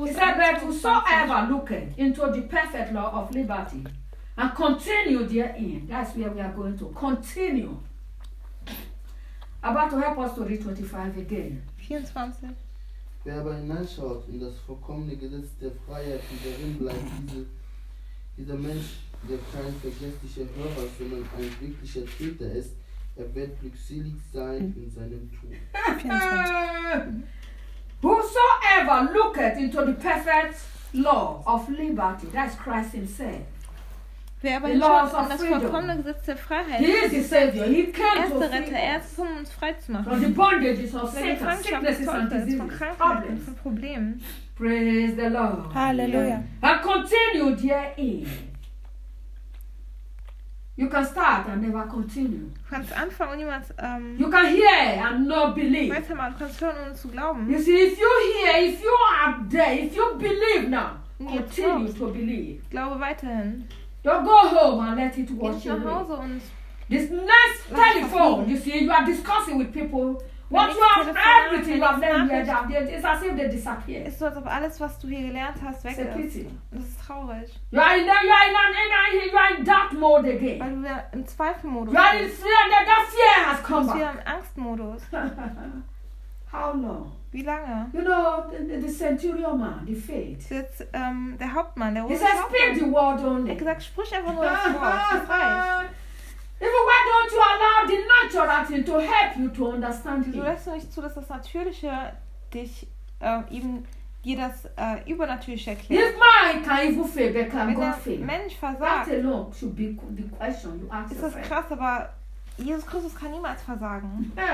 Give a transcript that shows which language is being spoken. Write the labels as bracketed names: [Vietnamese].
[English] said, but whosoever looketh into the perfect law of liberty and continue therein, that's where we are going to continue. About to help us to read 25 again. 24. [German] Wer aber hineinschaut in das vollkommene Gesetz der Freiheit und darin bleibt, dieser Mensch. Der kein vergesslicher Hörer, sondern ein wirklicher Täter ist, er wird glückselig sein in seinem Tun. [English] Whosoever looketh into the perfect law of liberty, that is Christ himself. [German] Wer aber hinschaut in das vollkommene Gesetz der Freiheit, [English] he is the Savior. He came [German] to Retter, er ist um uns frei zu machen. [English] From the bondage of Satan, sickness and diseases, [German] von Problemen. [English] Praise the Lord. [German] Halleluja. [English] And continue therein. You can start and never continue. [German] Kannst anfangen und niemals, [English] you can hear and not believe. [German] Weißt du mal, du kannst hören und zu glauben. [English] You see, if you hear, if you are there, if you believe now, continue to believe. [German] Glaube weiterhin. [English] Don't go home and let it wash away. [German] Geh nach Hause und [English] this nice telephone, you see, you are discussing with people. What you have everything you have learned here, it's as if they disappear. [German] Ist so, als ob alles, was du hier gelernt hast, weg ist. Das ist traurig. [English] You are in doubt mode again. [German] Weil du im Zweifelmodus. [English] You are in fear, that fear has come back. [German] Du bist im Angstmodus. [English] How long? [German] Wie lange? [English] You know, the centurion man, the faith. [German] Jetzt, der Hauptmann, der [English] Hauptmann. He says, speak the word only. [German] Er hat gesagt, sprich einfach nur das Wort. [English] Even why don't you allow the natural thing to help you to understand it? [German] Du lässt nicht zu, dass das Natürliche dich eben dir das Übernatürliche erklärt. [English] If man can even fail, they can go fail. [German] Mensch versagt. [English] That alone should be the question you ask. [German] Ist das krass? Aber Jesus Christus kann niemals versagen.